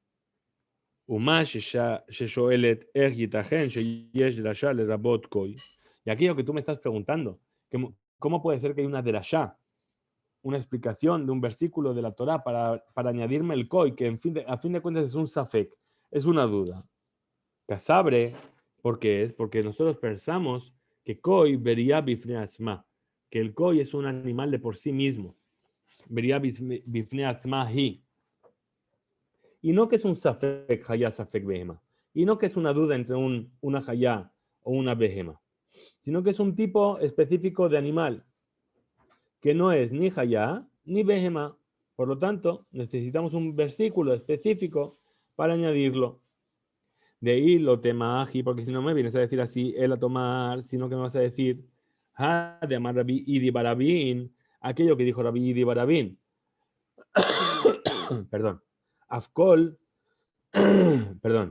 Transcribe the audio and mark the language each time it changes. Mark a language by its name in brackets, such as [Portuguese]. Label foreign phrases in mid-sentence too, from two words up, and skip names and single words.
[Spanish] Y aquí lo que tú me estás preguntando, ¿cómo puede ser que hay una derashá, una explicación de un versículo de la Torá para añadirme el koi, que a fin de cuentas es un safek, es una duda? Casabre, ¿por qué es? Porque nosotros pensamos que [Hebrew] כוי בריה בפני עצמה, [Spanish] que el koi es un animal de por sí mismo, [Hebrew] בריה בפני עצמה היא, [Spanish] y no que es un [Hebrew] ספק חיה ספק בהמה, [Spanish] y no que es una duda entre una hayá o una behema, sino que es un tipo específico de animal, que no es ni hayá ni behema. Por lo tanto, necesitamos un versículo específico para añadirlo. [Aramaic] דאי לא תימא הכי, [Spanish] porque si no me vienes a decir así, él a tomar, sino que me vas a decir, [Aramaic] הא דאמר רבי אידי בר אבין, [Spanish] aquello que dijo Rabbi Idi Barabín. Perdón. Afkol, perdón.